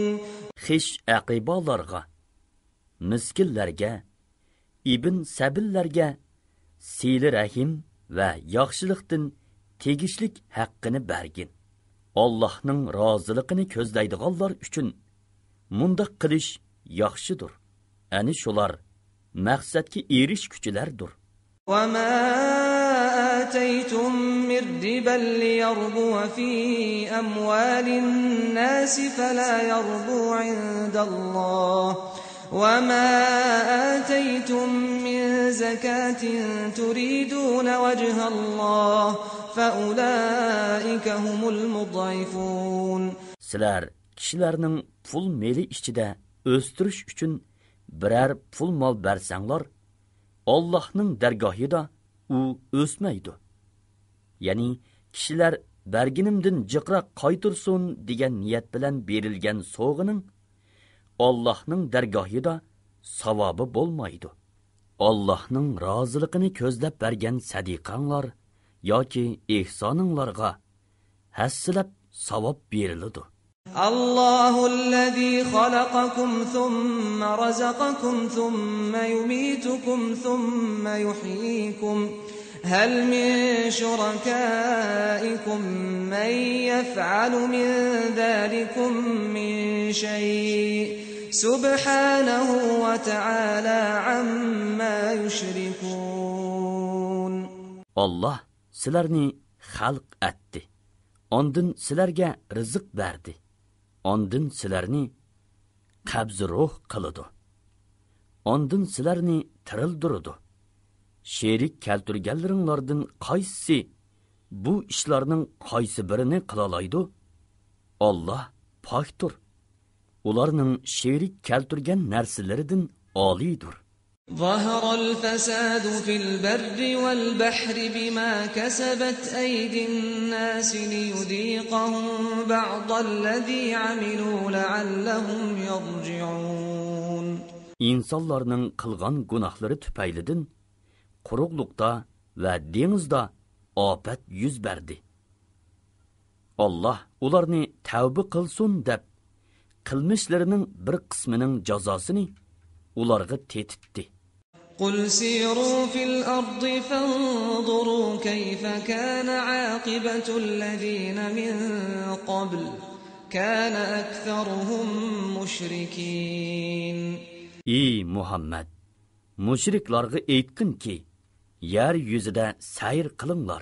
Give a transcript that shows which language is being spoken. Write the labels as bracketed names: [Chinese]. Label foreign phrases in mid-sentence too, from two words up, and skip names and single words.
[Uzbek] Xish aqibalarga, miskinlarga, ibn sabillarga sili rahim va yaxshilikdan tegishlik haqqini bergin. Allohning roziligini ko'zlaydiganlar uchun mundaq qilish yaxshidir. Ani shular maqsadga erishguchilardir. [Arabic] وَمَا آتَيْتُم مِّن رِّبًا لِّيَرْبُوَ فِي أَمْوَالِ النَّاسِ فَلَا يَرْبُو عِندَ اللَّهِ وَمَا آتَيْتُم مِّن زَكَاةٍ تُرِيدُونَ وَجْهَ اللَّهِ فَأُولَٰئِكَ هُمُ الْمُضْعِفُونَ. [Uzbek] Sizlar kishilarning pul meli ichida o'stirish uchun biror pul mol bersanglar, Allohning dargohida u o'smaydi. Ya'ni kishilar berginimdan jiqroq qaytursin degan niyat bilan berilgan sovg'ining Allohning dargohida savobi bo'lmaydi. Allohning roziligini ko'zlab bergan sadiqanglar yoki ihsoninglarga hassilab savob beriladi. [Arabic] الله الذي خلقكم ثم رزقكم ثم يميتكم ثم يحييكم. هل من شركائكم من يفعل من ذلكم من شيء'. سبحانه وتعالى عما يشركون. [Uzbek] Allah sizlarni xalq etdi. Ondan sizlarga rizq berdi. Ondan sizlarni qabz ruh qiladi. Ondan sizlarni tirildirdi. Sherik keltirganlaringlardan qaysi bu ishlarning qaysi birini qila oladi? Allah pokdir. Ularning sherik keltirgan narsalaridan olidir. [Arabic] ظهر الفساد في البر والبحر بما كسبت أيدي الناس ليذيقهم بعض الذي عملوا لعلهم يرجعون. [Uzbek] İnsanlarning qilgan gunohlari tufaylidan quruqliqda va dengizda ofat yuz berdi. Allah ularni tavba qilsin deb qilmishlarining bir qismining jazosini ularga tetitdi. [Arabic] قل سيروا في الأرض فانظروا كيف كان عاقبة الذين من قبل كان أكثرهم مشركين. [Uzbek] Ey Muhammed, mushriklarga aytqin ki, yer yuzida sayr qilinglar.